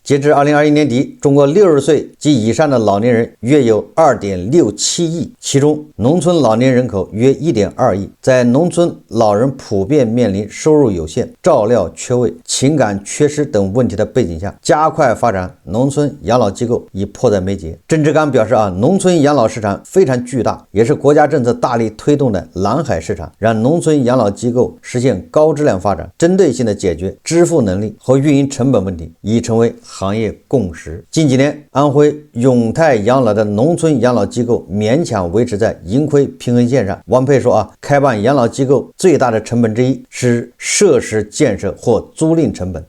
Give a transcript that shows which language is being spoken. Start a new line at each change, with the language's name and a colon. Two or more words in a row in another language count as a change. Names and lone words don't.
Chinese: 截至2021年底，中國60歲及以上的老年人約有 2.67 億，其中農村老年人口約 1.2 億。在農村老人普遍面臨收入有限、照料缺位、情感缺失等問題的背景下，加快發展農村養老機構已迫在眉睫。鄭志剛表示農村養老市場場非常巨大，也是国家政策大力推动的蓝海市场，让农村養老機構實現高質量發展，針對性的解決支付能力和運營成本問題，已成為行業共識。近幾年，安徽永泰養老的農村養老機構勉強維持在盈虧平衡線上。王佩說開辦養老機構最大的成本之一是設施建設或租賃成本。